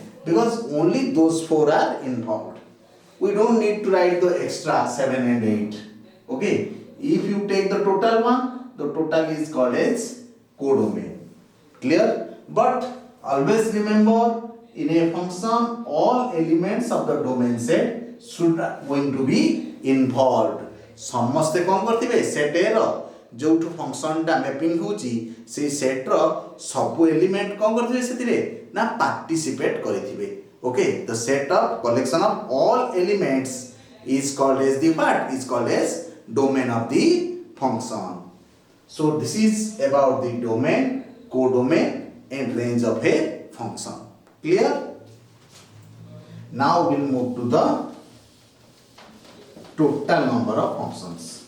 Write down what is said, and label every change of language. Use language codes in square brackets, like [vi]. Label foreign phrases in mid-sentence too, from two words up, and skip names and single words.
[en] Because only those 4 are involved. We don't need to write the extra 7 and 8. Okay? If you take the total one, the total is called as codomain. Clear? But always remember, in a function, all elements of the domain set should going to be involved. [or] ସମସ୍ତେ କ'ଣ କରିଥିବେ? ସେଟ୍ A ର ଯୋଉଠୁ ଫଙ୍କସନଟା ମ୍ୟାପିଂ ହେଉଛି ସେଇ ସେଟ୍ର ସବୁ ଏଲିମେଣ୍ଟ କ'ଣ କରିଥିବେ ସେଥିରେ? ନା ପାର୍ଟିସିପେଟ୍ କରିଥିବେ. [en] okay, the set of collection of all elements is called as the what? Is called as domain of the function. So this is about the domain, codomain and range of a function. Clear? Now we'll move to the total number of functions.